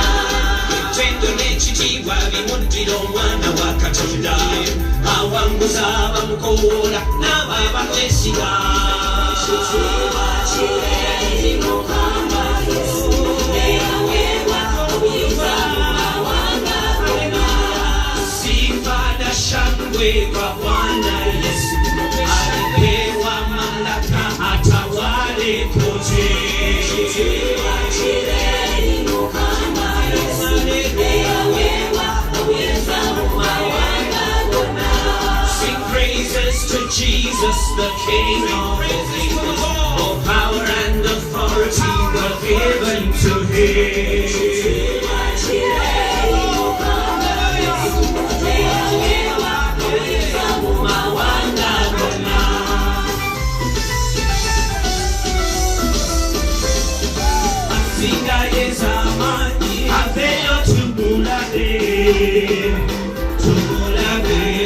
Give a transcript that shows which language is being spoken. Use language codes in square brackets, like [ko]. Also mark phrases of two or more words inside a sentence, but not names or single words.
[lg] Ettendo n'ekitiibwa bimuddira omwana wa Katonda awanguza abamukowoola n'abo abamwesiga. Ekitiibwa kibe eri Mukama Yesu eyaweebwa obuyinza mu mawanga gonna. [sw] Sifa na shangwe kwa Bwana Yesu alipewa mamlaka atawale kote. [lg] Ekitiibwa kibe eri Mukama Yesu eyaweebwa obuyinza mu mawanga gonna. [en] Sing praises to Jesus, the King of Kings. All power and authority were given to him. [lg] Ekitiibwa kibe eri Mukama Yesu eyaweebwa obuyinza mu mawanga gonna. Asingayo ez'amaanyi aveeyo tumulabe, tumulabe.